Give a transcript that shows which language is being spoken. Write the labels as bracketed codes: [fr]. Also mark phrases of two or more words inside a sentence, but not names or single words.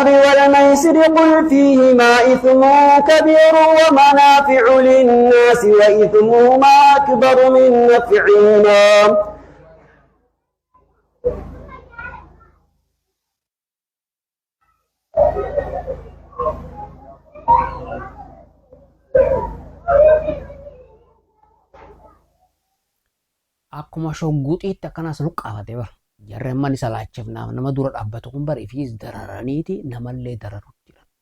[ar] والميسر قل فيهما إثم كبير ومنافع للناس وإثمهما أكبر من نفعهما [om] akkuma shogguuxiitti akkanas luqqaafate bara jarreen man isa laachifnaaf nama dura dhaabbatu kun bari ifiis dararaniiti namallee dararutti jiran.